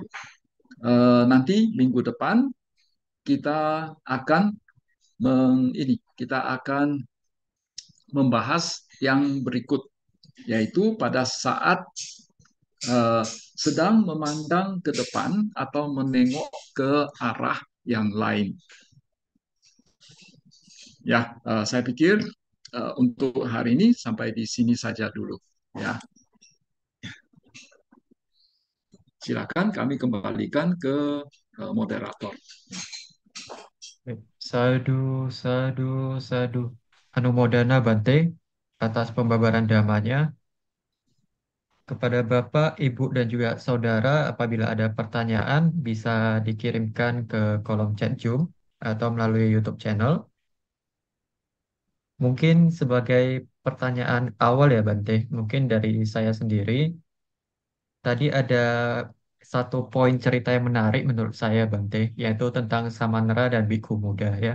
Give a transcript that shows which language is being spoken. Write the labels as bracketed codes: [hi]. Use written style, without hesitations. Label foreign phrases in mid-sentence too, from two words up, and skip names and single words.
[id] Nanti minggu depan kita akan kita akan membahas yang berikut, yaitu pada saat sedang memandang ke depan atau menengok ke arah yang lain. Ya, saya pikir untuk hari ini sampai di sini saja dulu. Ya, silakan kami kembalikan ke moderator. [pi] Sadu, sadu, sadu. [id] Anumodana Bante atas pembabaran damanya. Kepada Bapak, Ibu, dan juga Saudara, apabila ada pertanyaan, bisa dikirimkan ke kolom chat Zoom atau melalui YouTube channel. Mungkin sebagai pertanyaan awal ya, Bante, mungkin dari saya sendiri, tadi ada satu poin cerita yang menarik menurut saya, Bante, yaitu tentang Samanera dan Bhikkhu Muda ya.